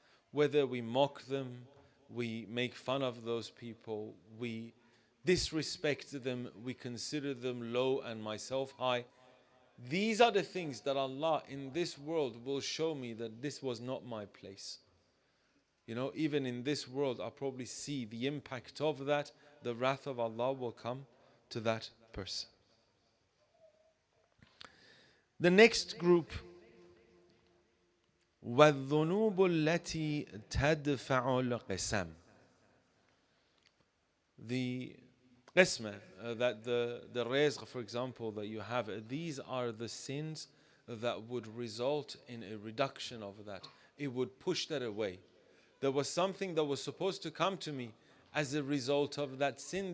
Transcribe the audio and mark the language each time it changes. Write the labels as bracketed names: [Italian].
[English] Whether we mock them, we make fun of those people, we disrespect them, we consider them low and myself high. These are the things that Allah in this world will show me that this was not my place. You know, even in this world, I'll probably see the impact of that. The wrath of Allah will come to that person. The next group, [Arabic] وَالذُّنُوبُ الَّتِي تَدْفَعُ الْقِسَمِ. [English] The qismah, that the rizq, for example, that you have, these are the sins that would result in a reduction of that. It would push that away. There was something that was supposed to come to me as a result of that sin.